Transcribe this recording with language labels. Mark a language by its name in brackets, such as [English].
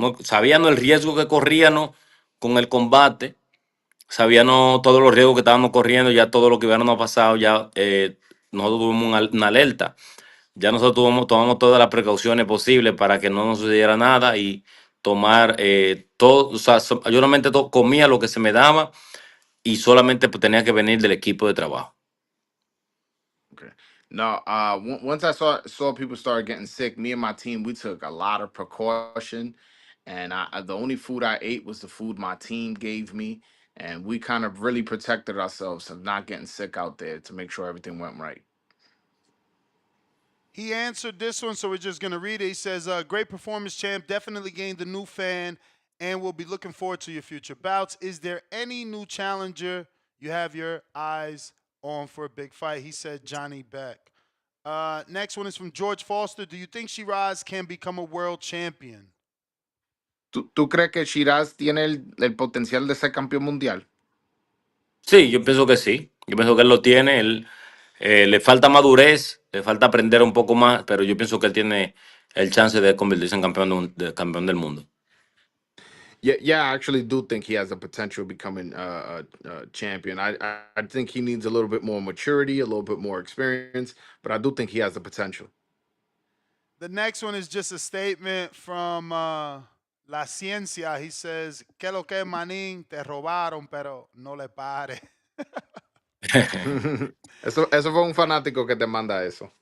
[Spanish] Sabíamos el riesgo que corríamos con el combate, sabíamos todos los riesgos que estábamos corriendo, ya todo lo que hubiéramos pasado, ya nosotros tuvimos una alerta. Ya nosotros tomamos todas las precauciones posibles para que no nos sucediera nada y tomar todo. O sea, yo solamente comía lo que se me daba y solamente pues, tenía que venir del equipo de trabajo. [English] Okay. No, once I saw people start getting sick, me and my team we took a lot of precaution, and the only food I ate was the food my team gave me, and we kind of really protected ourselves of not getting sick out there to make sure everything went right. He answered this one, so we're just going to read it. He says, great performance, champ. Definitely gained a new fan, and we'll be looking forward to your future bouts. Is there any new challenger you have your eyes on for a big fight? He said Johnny Beck. Next one is from George Foster. Do you think Shiraz can become a world champion? [Spanish] ¿Tú crees que Shiraz tiene el potencial de ser campeón mundial? Sí, yo pienso que sí. Yo pienso que él lo tiene. Él, le falta madurez, le falta aprender un poco más, pero yo pienso que él tiene el chance de convertirse en campeón del mundo. [English] Yeah, I actually do think he has the potential of becoming a champion. I think he needs a little bit more maturity, a little bit more experience, but I do think he has the potential. The next one is just a statement from La Ciencia. [Spanish] He says, "Que lo que manín, te robaron, pero no le pare." Eso fue un fanático que te manda eso.